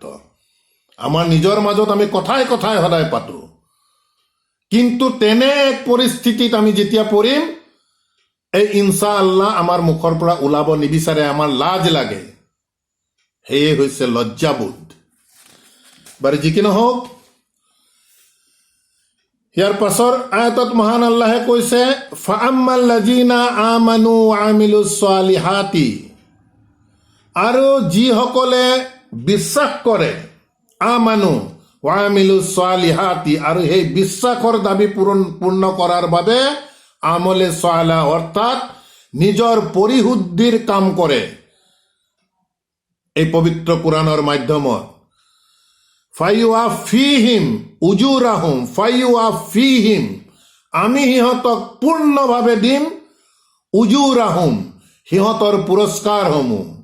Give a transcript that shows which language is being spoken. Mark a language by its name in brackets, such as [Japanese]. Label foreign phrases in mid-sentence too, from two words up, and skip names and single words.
[Assamese] আমাৰ নিজৰ মাজত আমি কথাই কথাই সদায় পাতোঁ, কিন্তু তেনে এক পৰিস্থিতিত আমি যেতিয়া পৰিম, এই [Arabic] إن شاء الله [Assamese] আমাৰ মুখৰ পৰা ওলাব নিবিচাৰে, আমাৰ লাজ লাগে। সেয়ে হৈছে লজ্জাবোধ। বাৰু যি কি নহওক, ইয়াৰ পাছৰ আয়াতত মহান আল্লাহে কৈছে [Arabic] فأما الذين آمنوا وعملوا الصالحات, [Assamese] আৰু যিসকলে বিশ্বাস কৰে, [Arabic] آمنوا وعملوا الصالحات, [Assamese] আৰু সেই বিশ্বাসৰ দাবী পূৰ্ণ কৰাৰ বাবে [Arabic] عمل صالح [Assamese] অৰ্থাৎ নিজৰ পৰিশুদ্ধিৰ কাম কৰে এই পবিত্ৰ কোৰআনৰ মাধ্যমত। [Arabic] فيوفيهم أجورهم فيوفيهم, [Assamese] আমি সিহঁতক পূৰ্ণভাৱে দিম, উজুৰাহুম, সিহঁতৰ পুৰস্কাৰসমূহ,